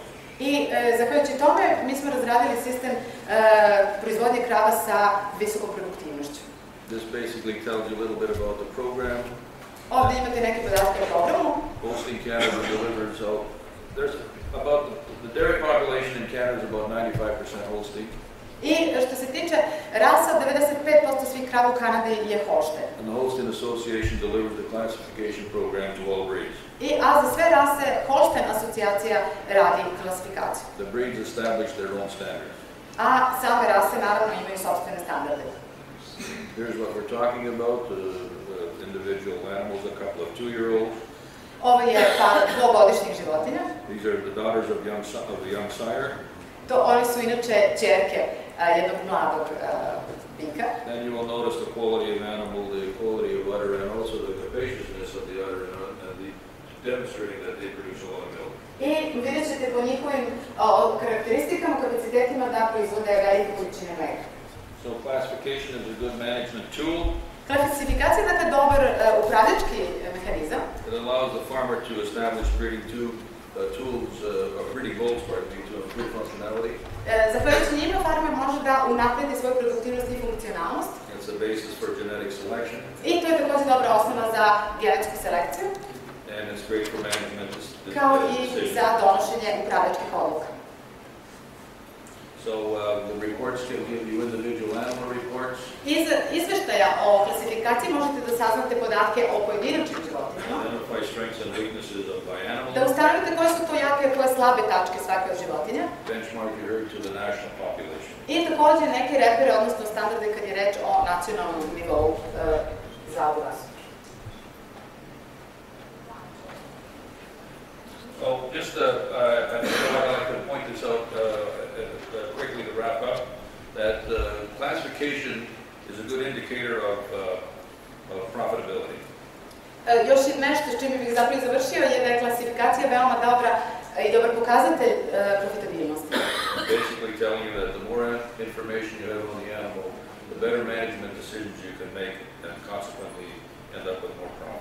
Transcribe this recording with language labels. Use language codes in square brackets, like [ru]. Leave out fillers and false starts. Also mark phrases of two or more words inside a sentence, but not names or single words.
[sr] I zahvaljujući tome mi smo razradili sistem proizvodnje krava sa visokom produktivnošću. [en] This basically tells you a little bit about the program. [sr] Ovdje imate neke podatke o programu. [en] Holstein Canada delivers, there's about, the dairy population in Canada is about 95% Holstein. [sr] I što se tiče rasa, 95% svih krava u Kanadi je Holstein. [en] And the Holstein Association delivers the classification program to all breeds. [sr] A za sve rase Holstein asocijacija radi klasifikaciju. [en] The breeds establish their own standards. [sr] A same rase naravno imaju sopstvene standarde. [en] Here's what we're talking about, individual animals, a couple of 2-year-olds. [sr] Ovo je par dvogodišnjih životinja. [en] These are the daughters of the young sire. [sr] Oni su inače ćerke jednog mladog bika. [en] And you will notice the quality of animal, the quality of udder, and also the capaciousness of the udder, and demonstrating that they produce a lot of milk. [sr] I vidjet ćete po njihovim karakteristikama, kapacitetima da proizvode velike količine mleka. [en] So classification is a good management tool. [sr] Klasifikacija je dakle dobar upravljački mehanizam. [en] It allows the farmer to establish breeding breeding goals to improve functionality. [sr] Zahvaljujući njima farmer može da unapredi svoju produktivnost i funkcionalnost. [en] It's a basis for genetic selection. [sr] I to je također dobra osnova za genetsku selekciju. [en] And it's great for management. [sr] Kao i za donošenje upravljačkih odluka. [en] So the reports can give you individual animal reports. [sr] Iz izveštaja o klasifikaciji možete da saznate podatke o pojedinačnim životinjama. [en] Identify strengths and weaknesses by animals. [sr] Da ustanovite koje su to jake i koje slabe tačke svake od životinja. [en] Benchmark your herd to the national population. [sr] I također neke repere, odnosno standarde kad je reč o nacionalnom nivou za ovu rasu. [en] Well, just I think I'd like to point this out quickly to wrap up, that classification is a good indicator of profitability. [sr] Još nešto s čime bih zapravo završio je da je klasifikacija veoma dobra i dobar pokazatelj profitabilnosti. [en] basically telling you that the more information you have on the animal, the better management decisions you can make and consequently end up with more profit.